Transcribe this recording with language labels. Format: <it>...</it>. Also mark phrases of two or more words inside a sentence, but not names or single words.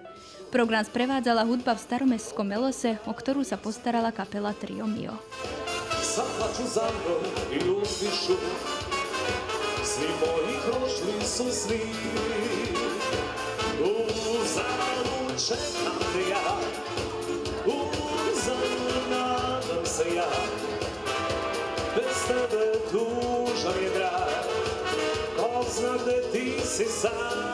<sk>Program sprevádzala hudba v staromestskom melose, o ktorú sa postarala kapela Trio Mio.</sk> <sr>Zaplaču za mnom i uzdišu, svi moji prošli su svi. Uzalud čekam te ja, uzalud nadam se ja, bez tebe tužan je grad, ko zna gde ti si sam.</sr>